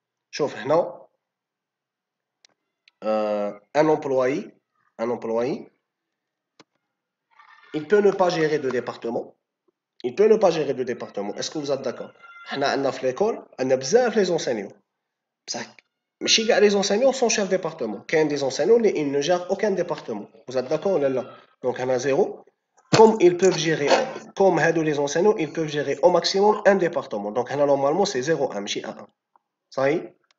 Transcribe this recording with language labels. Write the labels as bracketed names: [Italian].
[Arabic] شوف هنا [French] un employé, il peut ne pas gérer de département. Il peut ne pas gérer de département. Est-ce que vous êtes d'accord? [Arabic] حنا عندنا في l'école, عندنا بزاف les enseignants. بصح ماشي كاع [French] les enseignants sont chefs département. كاين des enseignants اللي ils ne gèrent aucun département. Vous êtes d'accord [Arabic] ولا لا? [French] Donc هنا zéro. Comme ils peuvent gérer, comme هادو les enseignants, ils peuvent gérer au maximum un département. Donc هنا normalement c'est 0,1 ماشي 1. [Arabic] صحيح?